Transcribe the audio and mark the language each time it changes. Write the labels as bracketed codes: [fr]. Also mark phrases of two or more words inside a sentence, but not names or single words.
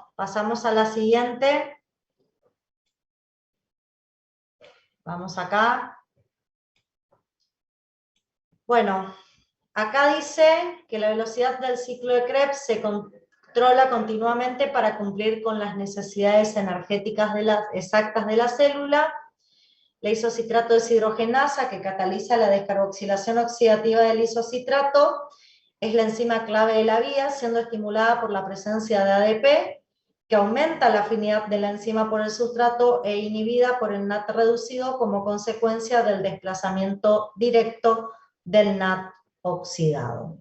[es] Pasamos a la siguiente. Vamos acá. Bueno, acá dice que la velocidad del ciclo de Krebs se controla continuamente para cumplir con las necesidades energéticas exactas de la célula. La isocitrato deshidrogenasa, que cataliza la descarboxilación oxidativa del isocitrato, es la enzima clave de la vía, siendo estimulada por la presencia de ADP, que aumenta la afinidad de la enzima por el sustrato e inhibida por el NAT reducido como consecuencia del desplazamiento directo del NAT oxidado.